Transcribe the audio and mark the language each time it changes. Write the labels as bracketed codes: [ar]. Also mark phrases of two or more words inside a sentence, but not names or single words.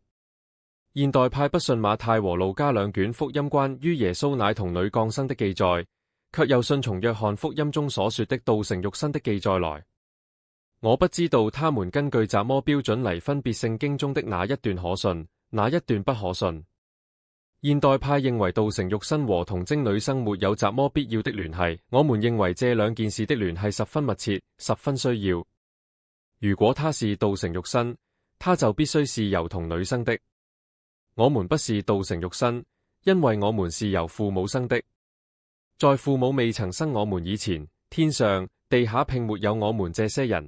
[zh] 現代派不信馬太和路加兩卷福音關於耶穌乃童女降生的記載，卻又信從約翰福音中所說的道成肉身的記載來。我不知道他們根據雜麼標準嚟分別聖經中的哪一段可信，哪一段不可信。現代派認為道成肉身和童貞女生沒有雜麼必要的聯繫，我們認為這兩件事的聯繫十分密切，十分需要。如果他是道成肉身，他就必須是由童女生的。我們不是道成肉身，因為我們是由父母生的。在父母未曾生我們以前，天上地下並沒有我們這些人。